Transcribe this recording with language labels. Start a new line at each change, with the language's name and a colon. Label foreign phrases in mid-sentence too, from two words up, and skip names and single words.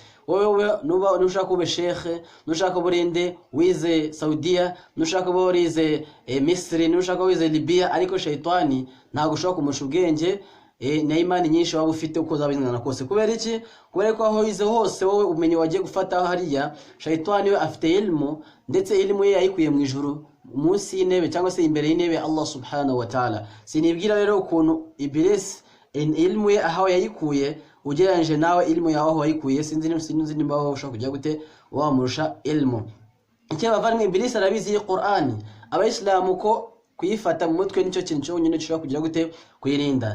Kinyarwanda: Wowe nushaka kuba shekhe, nushaka burinde wize Saudiya, nushaka kuba wize Misri, nushaka wize Libya, ariko Shaitani ntago ushobora kumurusha ubwenge na imani nyinshi waba ufite uko zabingana kose. Kubera iki? Kubera ko aho yize hose wowe umenye wagiye gufata hariya, Shaitani we afite ilmu, ndetse ilmu ye yayikuye mu ijuru munsi y'intebe cyangwa se imbere y'intebe Allah
Arabic: سبحانه وتعالى.
Kinyarwanda: Sinibwira rero ukuntu Iblis ilmu ye aho yayikuye ugereranyije nawe ilmu yawe aho wayikuye, sinzi nimba aho ushaka kujya gute wamurusha ilmu. Icyo bavandimwe, Iblis arabizi Qur'ani, abayisilamu ko kuyifata mu mutwe nicyo kintu cyonyine gishobora kugira gute kuyirinda.